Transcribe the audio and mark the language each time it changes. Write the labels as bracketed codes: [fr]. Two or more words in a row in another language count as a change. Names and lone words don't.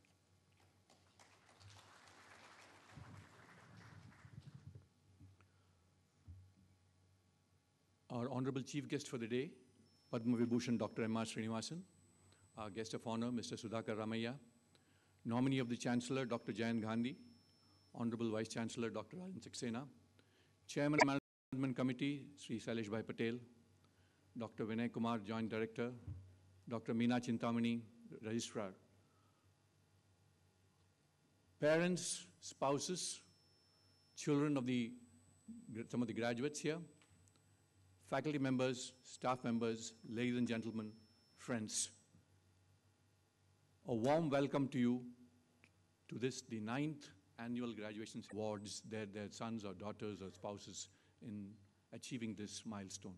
[en] Our honorable chief guest for the day, Padma Vibhushan Dr. M.R. Srinivasan, our guest of honor, Mr. Sudhakar Ramaiah, nominee of the Chancellor, Dr. Jayant Gandhi, Honorable Vice Chancellor, Dr. Rajan Saxena, Chairman of Management Committee, Sri Sailesh Bhai Patel, Dr. Vinay Kumar, Joint Director, Dr. Meena Chintamani, Registrar, parents, spouses, children of some of the graduates here, faculty members, staff members, ladies and gentlemen, friends, a warm welcome to you to this, the 9th annual graduation awards their sons or daughters or spouses in achieving this milestone.